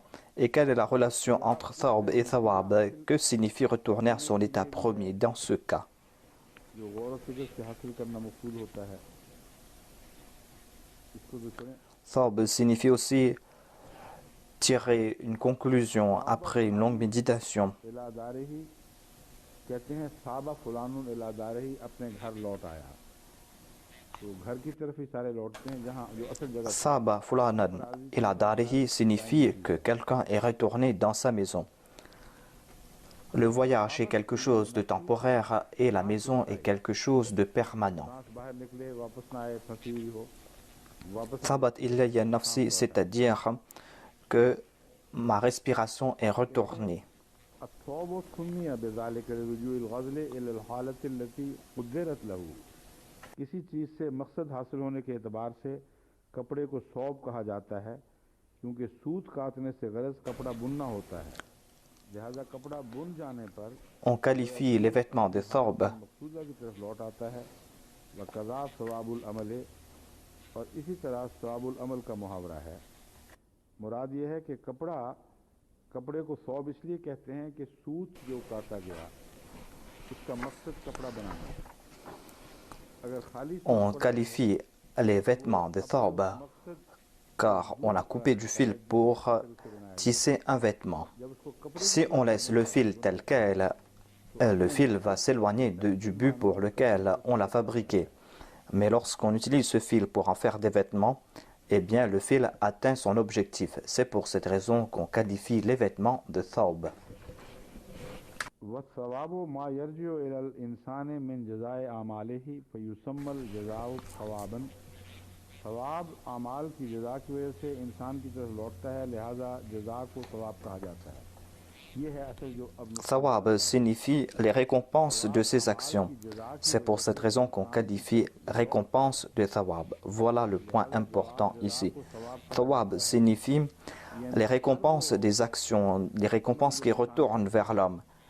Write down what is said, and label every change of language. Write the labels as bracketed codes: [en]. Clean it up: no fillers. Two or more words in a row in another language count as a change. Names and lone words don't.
[fr] Et quelle est la relation entre thawb et thawab? Que signifie retourner à son état premier dans ce cas? Thawb signifie aussi tirer une conclusion après une longue méditation. [ar] ثاب فلان إلى داره [fr] signifie que quelqu'un est retourné dans sa maison. Le voyage est quelque chose de temporaire et la maison est quelque chose de permanent. [ar] ثابت إليّ نفسي, [fr] c'est-à-dire que ma respiration est retournée. [hi] किसी चीज़ से मकसद हासिल होने के एतबार से कपड़े को सौब कहा जाता है क्योंकि सूत काटने से गरज कपड़ा बुनना होता है लिहाजा कपड़ा बुन जाने पर [fr] On qualifie les vêtements de thawb [hi] मकसूदा की तरफ लौट आता है [ar] وكذا ثواب العمل [hi] और इसी तरह [ar] ثواب العمل [hi] का मुहावरा है मुराद ये है कि कपड़े को सौब इसलिए कहते हैं कि सूत जो काटा गया उसका मकसद कपड़ा बनाना है [fr] On qualifie les vêtements de thawb car on a coupé du fil pour tisser un vêtement. Si on laisse le fil tel quel, le fil va s'éloigner du but pour lequel on l'a fabriqué. Mais lorsqu'on utilise ce fil pour en faire des vêtements, eh bien le fil atteint son objectif. C'est pour cette raison qu'on qualifie les vêtements de thawb. [ar] والثواب ما يرجع إلى الإنسان من جزاء أعماله فيسمى الجزاء ثوابا [hi] ثواب अमाल की जज़ा की वजह से इंसान की तरफ लौटता है लिहाजा जज़ा को सवाब कहा जाता है [fr] Thawab signifie les récompenses de ses actions. C'est pour cette raison qu'on qualifie récompense de thawab. Voilà le point important ici. Thawab signifie les récompenses des actions, les récompenses qui retournent vers l'homme.